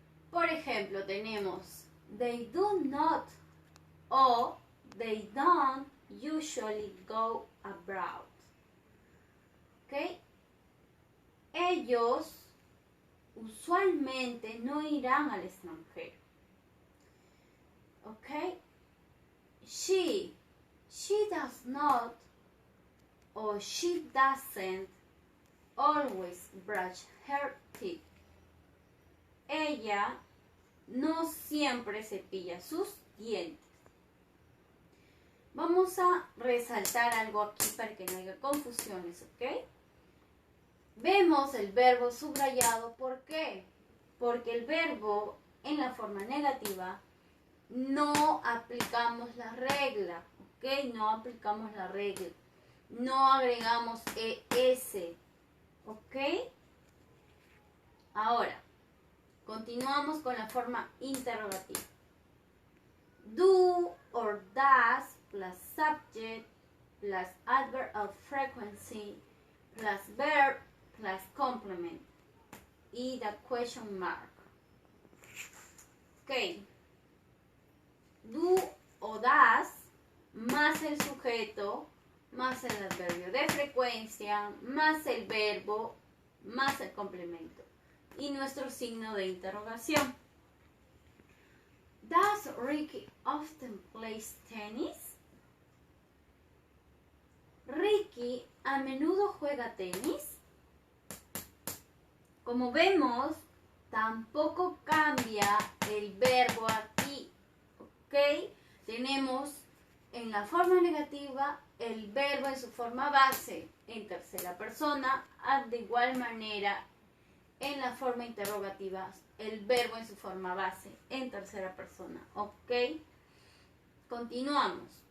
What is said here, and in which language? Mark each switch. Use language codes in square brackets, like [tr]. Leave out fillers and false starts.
[es] Por ejemplo, tenemos [en] they do not o they don't usually go abroad, ¿ok? [es] Ellos usualmente no irán al extranjero, ¿ok? [en] She does not or she doesn't always brush her teeth. [es] Ella no siempre cepilla sus dientes. Vamos a resaltar algo aquí para que no haya confusiones, ¿ok? Vemos el verbo subrayado, ¿por qué? Porque el verbo en la forma negativa no aplicamos la regla, ¿ok? No aplicamos la regla. No agregamos ES, ¿ok? Ahora, continuamos con la forma interrogativa. [en] Do or does plus subject plus adverb of frequency plus verb plus complement [es] y [en] the question mark. Ok. [es] Do o das más el sujeto más el adverbio de frecuencia más el verbo más el complemento y nuestro signo de interrogación. [en] Does Ricky often play tennis? [es] ¿Ricky a menudo juega tenis? Como vemos, tampoco cambia el verbo aquí, ¿ok? Tenemos en la forma negativa el verbo en su forma base en tercera persona, de igual manera en la forma interrogativa el verbo en su forma base en tercera persona, ¿ok? Continuamos.